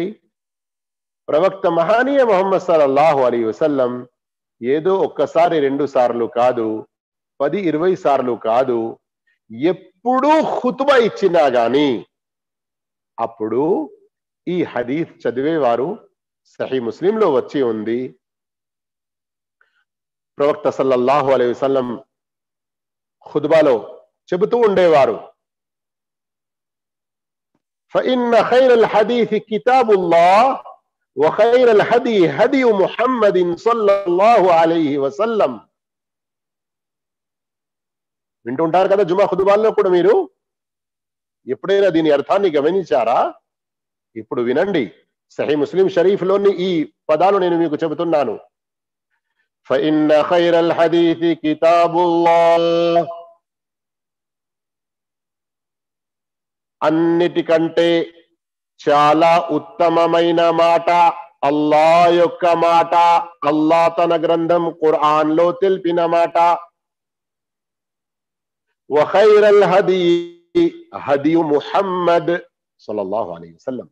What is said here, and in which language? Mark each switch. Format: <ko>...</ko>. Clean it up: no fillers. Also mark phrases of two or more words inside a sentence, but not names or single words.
<te>ప్రవక్త మహానీయ ముహమ్మద్</te> <ar>صلى الله عليه وسلم</ar> <te>ఏదో ఒక్కసారి 2 సార్లు కాదు, 10-20 సార్లు కాదు, ఎప్పుడూ ఖుతుబా ఇచ్చినా గాని అప్పుడు ఈ హదీస్ చదివేవారు, సహీ ముస్లింలో వచ్చి ఉంది, ప్రవక్త</te> <ar>صلى الله عليه وسلم</ar> <te>ఖుతుబాలో చెబుతూ ఉండేవారు,</te> <ar>فإن خير الحديث كتاب الله وخير الهدي هدي محمد صلى الله عليه وسلم.</ar> <te>వింటుంటారు కదా జుమా ఖుతుబాల్లో కూడా. మీరు ఎప్పుడైనా దీని అర్థాన్ని గమనించారా? ఇప్పుడు వినండి. సహీ ముస్లిం షరీఫ్ లోని ఈ పదాలు నేను మీకు చెబుతున్నాను.</te> <ar>فإن خير الحديث كتاب الله,</ar> <te>అన్నిటికంటే చాలా ఉత్తమమైన మాట అల్లాహ్ యొక్క మాట, అల్లాహ్ తన గ్రంథం ఖురాన్ లో తెలిపిన మాట.</te> <ar>وخير الهدي هدي محمد صلى الله عليه وسلم.</ar>